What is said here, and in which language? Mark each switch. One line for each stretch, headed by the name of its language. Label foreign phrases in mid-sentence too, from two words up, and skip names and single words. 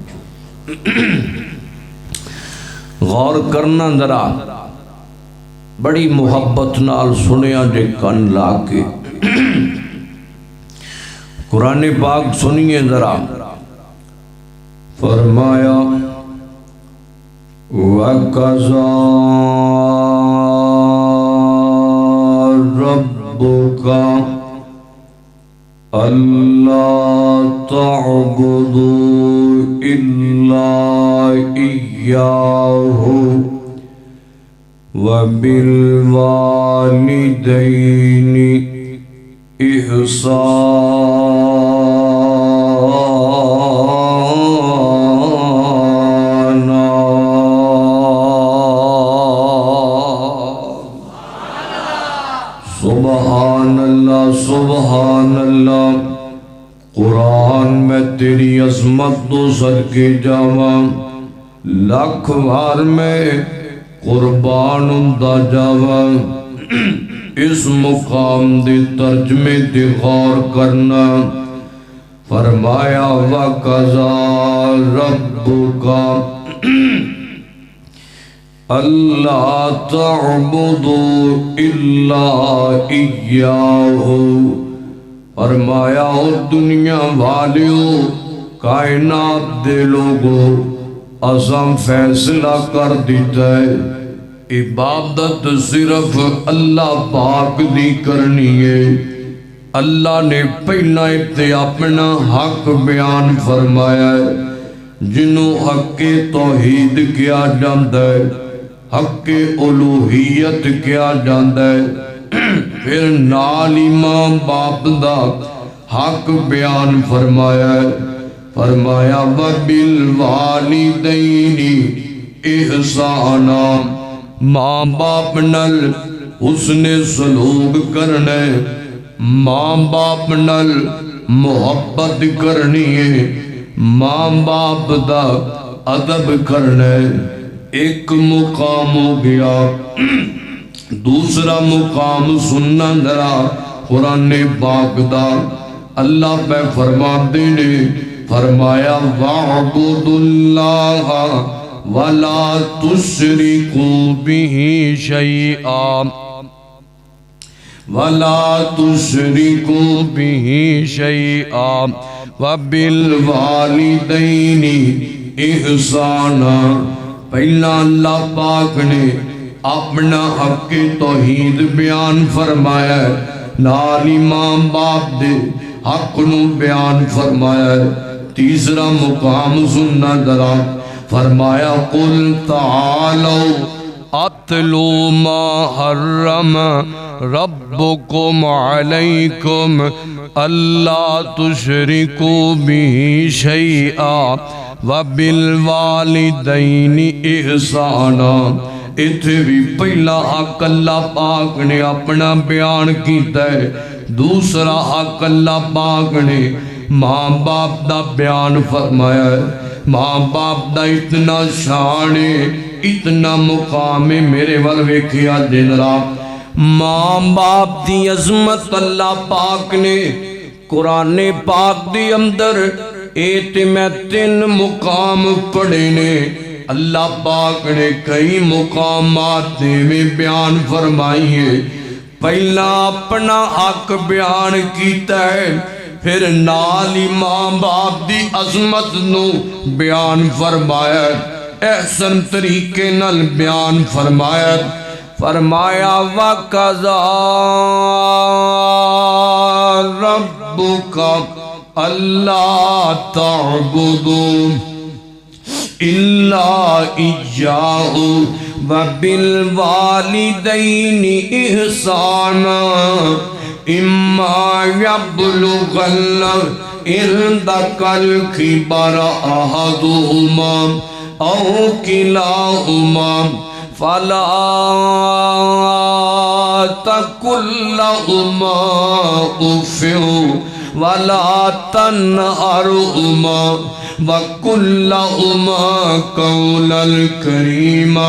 Punjabi: غور کرنا ذرا، بڑی محبت نال سنیا جے کن لا کے. قرآن پاک سنیے ذرا. فرمایا وقضی
Arabic: ربك ألا تعبدوا إلا إياه وبالوالدين إحسانا. سبحان الله سبحان الله.
Punjabi: قرآن میں تیری عظمت تو صدقے جاواں، لکھ بار میں قربان ہندا جاواں. اس مقام دے ترجمے تے غور کرنا.
Arabic: فرمایا وقضى ربك ألا تعبدوا إلا إياه.
Punjabi: فرمایا او دنیا والیو، کائنات دے لوگو، اساں فیصلہ کر دتا ہے عبادت صرف اللہ پاک دی کرنی ہے. اللہ نے پہلا ایتھے اپنا حق بیان فرمایا ہے، جنہوں حقِ توحید کیا جاتا ہے، حقِ الوہیت کیا جاتا ہے. فیر نال ہی ماں باپ دا حق بیان فرمایا ہے.
Arabic: فرمایا وبالوالدين إحسانا,
Punjabi: ماں باپ نال احسن سلوک کرنا ہے، ماں باپ نال محبت کرنی ہے، ماں باپ دا ادب کرنا ہے. ایک مقام ہو گیا. دوسرا مقام سننا ذرا قرآن پاک دا. اللہ پے فرماتے نے، فرمایا
Arabic: واعبدوا الله ولا تشركوا به شيئا ولا تشركوا به شيئا وبالوالدين إحسانا.
Punjabi: پہلا اللہ پاک نے اپنا حق توحید بیان فرمایا، نال ہی ماں باپ دے حق نوں بیان فرمایا. تیسرا مقام سننا ذرا.
Arabic: فرمایا قل تعالوا أتل ما حرم ربكم عليكم ألا تشركوا به شيئا وبالوالدين إحسانا.
Punjabi: ایتھے بھی پہلا حق اللہ پاک نے اپنا بیان کیا ہے، دوسرا حق اللہ پاک نے ماں باپ دا بیان فرمایا ہے. ماں باپ دا اتنا شان ہے، اتنا مقام ہے. میرے وال ویکھیا دن رات ماں باپ دی عظمت اللہ پاک نے قرآن پاک دی اندر اے میں 3 مقام پڑھے نے. اللہ پاک نے کئی مقامات میں بیان فرمائی ہے. پہلا اپنا حق بیان کیا ہے, فیر نال ہی ماں باپ دی عظمت نوں بیان فرمایا، احسن طریقے نال بیان فرمایا.
Arabic: فرمایا وقضى ربك ألا تعبدوا إلا إياه وبالوالدين إحسانا إما يبلغن عندك الكبر أحدهما أو كلاهما فلا تقل لهما أف ولا تنهرهما وقل لهما قولا كريما.